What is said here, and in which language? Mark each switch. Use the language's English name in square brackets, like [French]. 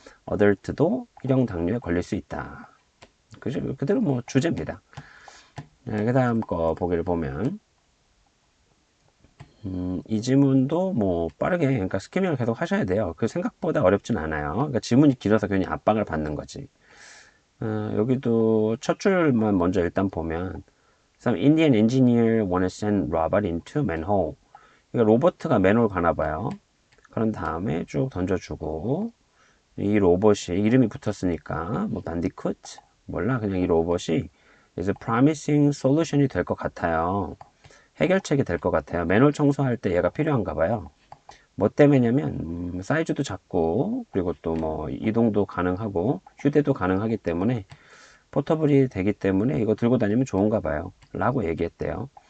[Korean] 어덜트도 일형 당뇨에 걸릴 수 있다. 그대로 뭐 주제입니다. 그 다음 거 보기를 보면 이 지문도 뭐 빠르게 그러니까 스키밍을 계속 하셔야 돼요. 그 생각보다 어렵진 않아요. 그러니까 지문이 길어서 괜히 압박을 받는 거지. 여기도 첫 줄만 먼저 일단 보면 [English] Some Indian engineer wanna send robot into manhole. [Korean] 그러니까 로버트가 맨홀 가나 봐요. 그런 다음에 쭉 던져주고 이 로봇이 이름이 붙었으니까 뭐 반디쿠트 몰라 그냥 이 로봇이 이제 promising solution이 될 것 같아요. 해결책이 될 것 같아요. 맨홀 청소할 때 얘가 필요한가 봐요. 뭐 때문이냐면 사이즈도 작고 그리고 또 뭐 이동도 가능하고 휴대도 가능하기 때문에 포터블이 되기 때문에 이거 들고 다니면 좋은가 봐요 라고 얘기했대요.